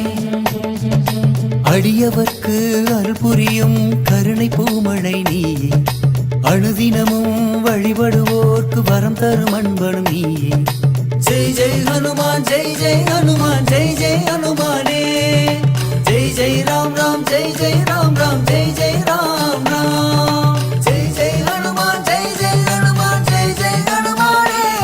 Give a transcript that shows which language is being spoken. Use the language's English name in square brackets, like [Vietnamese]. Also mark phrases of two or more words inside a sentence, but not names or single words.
[Tamil] அடியவர்க்கு அருள் புரியும் கருணை பூமழை நீயே, அனுதினமும் வழிபடுவோர்க்கு வரம் தரும் அன்பனும் நீயே. [Hindi] जय जय हनुमान जय जय हनुमान जय जय हनुमाने, जय जय राम राम जय जय राम राम जय जय राम राम, जय जय हनुमान जय जय हनुमान जय जय हनुमाने.